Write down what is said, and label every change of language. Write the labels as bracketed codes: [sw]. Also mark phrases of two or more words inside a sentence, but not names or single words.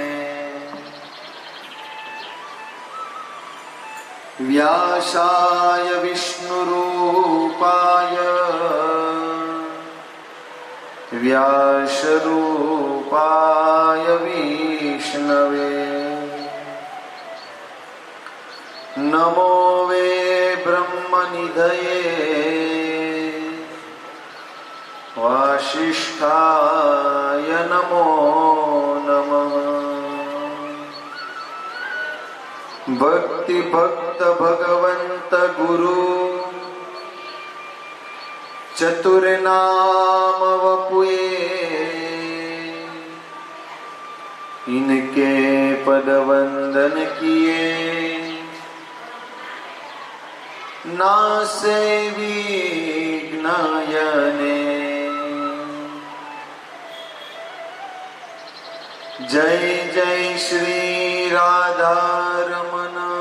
[sa] व्यासाय विष्णुरूपाय व्यासरूपाय विष्णवे नमो वे ब्रह्मनिधये वासिष्ठाय नमो नमः। [hi] भक्ति भक्त भगवंत गुरु चतुर नाम वपुए इनके पद वंदन किए नासे विघ्नयने। जय जय श्री राधा रमण